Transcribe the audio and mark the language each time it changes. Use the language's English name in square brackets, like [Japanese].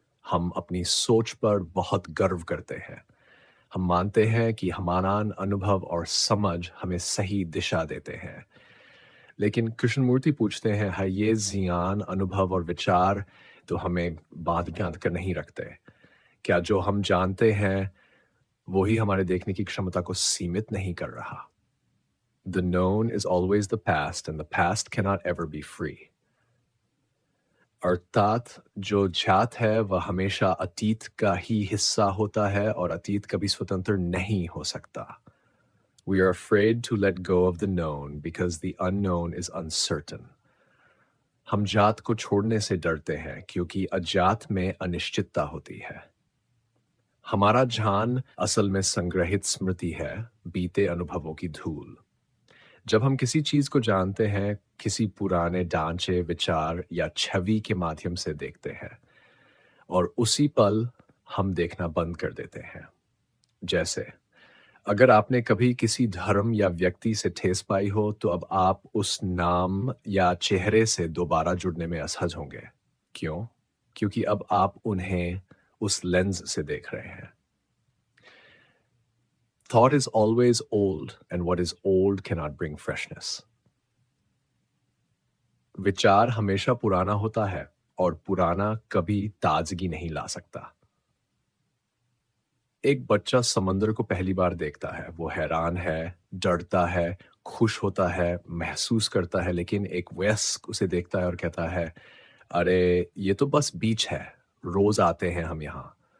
[Hindi] हम अपनी सोच पर बहुत गर्व करते हैं। हम मानते हैं कि हमारा अनुभव और समझ हमें सही दिशा देते हैं। लेकिन कृष्णमूर्ति पूछते हैं, है ये ज्ञान, अनुभव और विचार तो हमें बांध बांध कर नहीं रखते? क्या जो हम जानते हैं वही हमारे देखने की क्षमता को सीमित नहीं कर रहा? [English] The known is always the past and the past cannot ever be free. [Hindi] अर्थात जो ज्ञात है वह हमेशा अतीत का ही हिस्सा होता है और अतीत कभी स्वतंत्र नहीं हो सकता। [English] We are afraid to let go of the known because the unknown is uncertain. [Hindi] हम जात को छोड़ने से डरते हैं क्योंकि अज्ञात में अनिश्चितता होती है। हमारा ध्यान असल में संग्रहित स्मृति है, बीते अनुभवों की धूल। जब हम किसी चीज को जानते हैं, किसी पुराने ढांचे, विचार या छवि के माध्यम से देखते हैं और उसी पल हम देखना बंद कर देते हैं। जैसे अगर आपने कभी किसी धर्म या व्यक्ति से ठेस पाई हो तो अब आप उस नाम या चेहरे से दोबारा जुड़ने में असहज होंगे। क्यों? क्योंकि अब आप उन्हें उस लेंस से देख रहे हैं। [English] Thought is always old, and what is old cannot bring freshness. [Hindi] विचार हमेशा पुराना होता है और पुराना कभी ताजगी नहीं ला सकता। एक बच्चा समंदर को पहली बार देखता है, वो हैरान है, डरता है, खुश होता है, महसूस करता है, लेकिन एक वयस्क उसे देखता है और कहता है, अरे ये तो बस बीच है, रोज आते हैं हम यहाँ।